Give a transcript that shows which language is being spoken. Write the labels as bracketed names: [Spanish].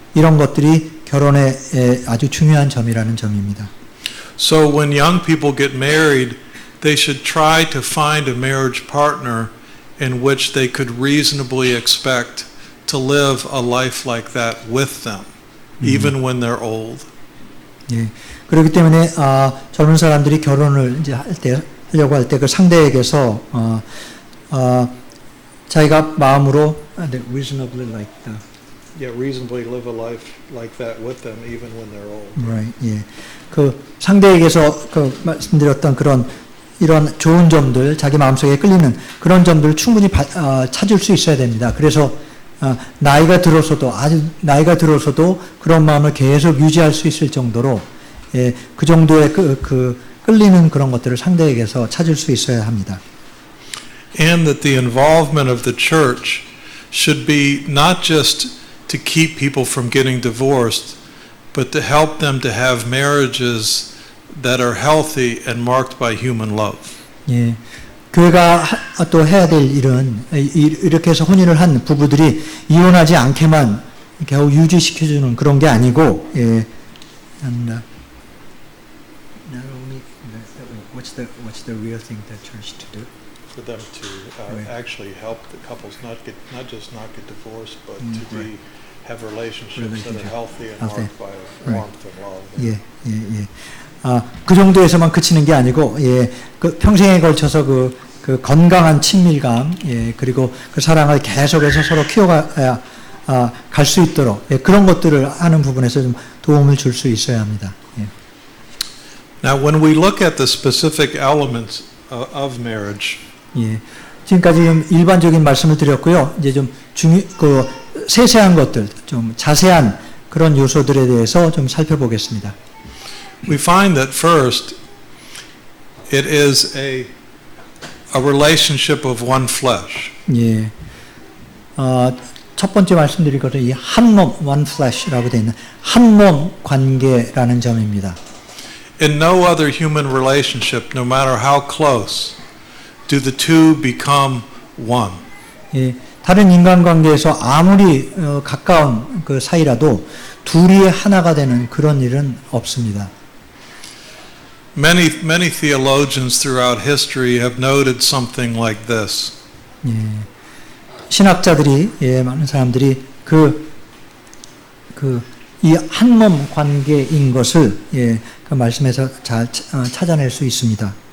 [Korean] 이런 것들이 결혼의 아주 중요한 점이라는 점입니다. [English] So when young people get married, they should try to find a marriage partner in which they could reasonably expect to live a life like that with them, even when they're old. [Korean] 예. 그렇기 때문에 젊은 사람들이 결혼을 이제 하려고 할 때 그 상대에게서 자기가 마음으로 [English] reasonably like reasonably live a life like that with them, even when they're old. right. 예. [Korean] 그 상대에게서 그 말씀드렸던 그런 이런 좋은 점들, 자기 마음속에 끌리는 그런 점들을 충분히 찾을 수 있어야 됩니다. 그래서 나이가 들어서도 아주 나이가 들어서도 그런 마음을 계속 유지할 수 있을 정도로 예, 그 정도의 그 끌리는 그런 것들을 상대에게서 찾을 수 있어야 합니다. [English] And that the involvement of the church should be not just to keep people from getting divorced, but to help them to have marriages that are healthy and marked by human love. [Korean] 예, 교회가 또 해야 될 일은 이렇게 해서 혼인을 한 부부들이 이혼하지 않게만 겨우 유지시켜주는 그런 게 아니고, 예, [English] not only what's the real thing that church to do? For them to actually help the couples not just get divorced, but to have relationships that are healthy and marked by warmth and love. [Korean] 예, 예, 예. 그 정도에서만 그치는 게 아니고, 예, 그 평생에 걸쳐서 그 건강한 친밀감, 예, 그리고 그 사랑을 계속해서 서로 키워가 갈 수 있도록 예, 그런 것들을 하는 부분에서 좀 도움을 줄 수 있어야 합니다. 예. [English] Now, when we look at the specific elements of marriage, [Korean] 예, 지금까지 좀 일반적인 말씀을 드렸고요. 이제 좀 그 세세한 것들, 좀 자세한 그런 요소들에 대해서 좀 살펴보겠습니다. [English] we find that first, it is a relationship of one flesh. [Korean] 예, 첫 번째 말씀드릴 것은 이 한 몸, one flesh라고 되어 있는 한 몸 관계라는 점입니다. [English] In no other human relationship, no matter how close, do the two become one. [Korean] 예, 다른 인간관계에서 아무리 가까운 그 사이라도 둘이 하나가 되는 그런 일은 없습니다. [English] Many theologians throughout history have noted something like this. [Korean] 예, 신학자들이 예, 많은 사람들이 이 한 몸 관계인 것을 예, 그 말씀에서 잘 찾아낼 수 있습니다.